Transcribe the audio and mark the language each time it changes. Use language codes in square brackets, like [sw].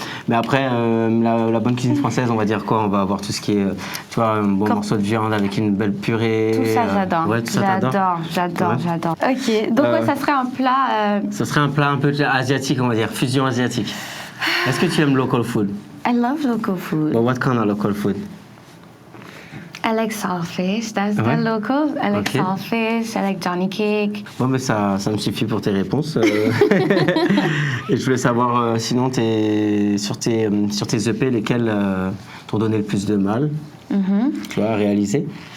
[fr] Mais après, la bonne cuisine française, on va dire quoi? On va avoir tout ce qui est, tu vois, un bon morceau de viande avec une belle purée. Tout ça, j'adore. Ouais, tout ça, t'adores? J'adore. Ok, donc ça serait un plat... Ce serait un plat un peu asiatique, on va dire, fusion asiatique. Est-ce que tu aimes [en] local food? I love local food. But what kind of local food? I like saltfish, that's the local. I like saltfish, I like Johnny cake. [fr] Bon, mais ça me suffit pour tes réponses. Et je voulais savoir, sinon, sur tes EP, lesquels t'ont donné le plus de mal, tu vois, à réaliser?